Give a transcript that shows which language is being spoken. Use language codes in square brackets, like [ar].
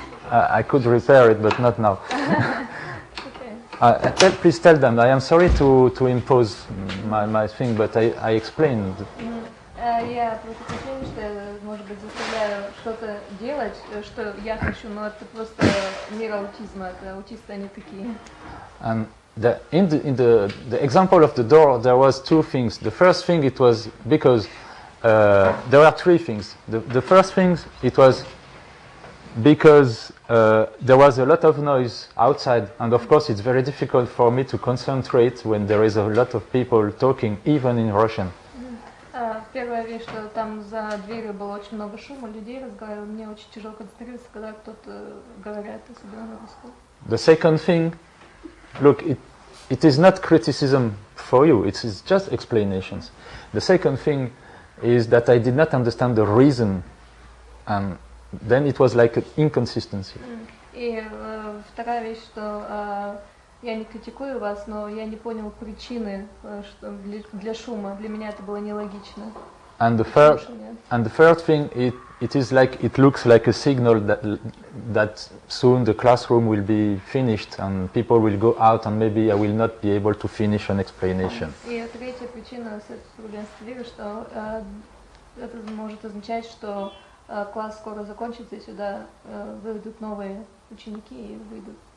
[en] I could repair it, but not now. Please tell them. I am sorry to impose my thing, but I explained. [ru] Я просто причина, что я, может быть, заставляю что-то делать, что я хочу, но это просто мир аутизма, это аутисты, они такие. [en] And in the example of the door, there was two things. The first thing, it was because there were three things. The first thing, it was because there was a lot of noise outside, and of course it's very difficult for me to concentrate when there is a lot of people talking, even in Russian. [ru] Первая вещь, что там за дверью было очень много шума, людей разговаривали, мне очень тяжело концентрироваться, когда кто-то говорит, особенно на русском. [en] The second thing, look, it is not criticism for you, it is just explanations. The second thing is that I did not understand the reason, and then it was like an inconsistency. [ru] И вторая вещь, что я не критикую вас, но я не понял причины для шума. Для меня это было нелогично. [en] And the third thing, it is like it looks like a signal that soon the classroom will be finished and people will go out and maybe I will not be able to finish an explanation. [ru] И третья причина, что это может означать, что класс скоро закончится и сюда выйдут новые ученики и выйдут.